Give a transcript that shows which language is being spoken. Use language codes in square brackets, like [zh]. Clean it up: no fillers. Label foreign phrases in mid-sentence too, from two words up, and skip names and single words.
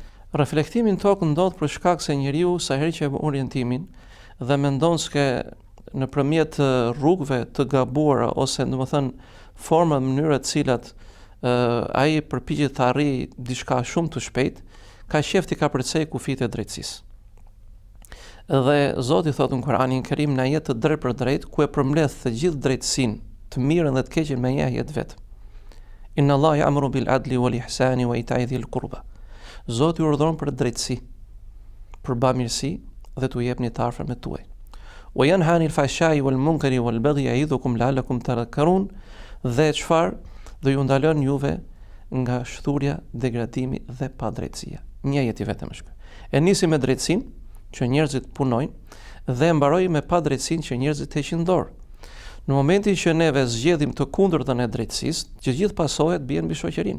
[sq] Reflektimin në tokë ndodh për shkak se njeriu sa herë që e bën orientimin dhe mendon se nëpërmjet rrugëve të gabuara ose domethënë forma mënyra të cilat ai përpiqet të arrijë diçka shumë të shpejt, ka qefti ka përcej kufit e drejtësisë. Dhe Zoti thotë në Kur'anin Kerim në ajet të drejt për drejt, ku e përmbledh të gjithë drejtësinë, të mirën dhe të keqen me një ajet vet. [ar] إن الله يأمر بالعدل والإحسان وإيتاء ذي القربى. [sq] Zoti urdhëron për drejtësi, për bamirësi dhe t'u jepni të afërmit tuaj. [ar] وينهى عن الفحشاء والمنكر والبغي يعظكم لعلكم تذكرون. [sq] Dhe çfarë? Do ju ndalon juve nga shturja, degradimi dhe padrejtësia. Një ajet i vetëm është ky. E nisi me drejtësinë që njerëzit punojnë dhe mbaroi me padrejtësinë që njerëzit heqin dorë. Në momentin që neve zgjedhim të kundërtën e drejtësisë, që gjithë pasojat bien mbi shoqërinë.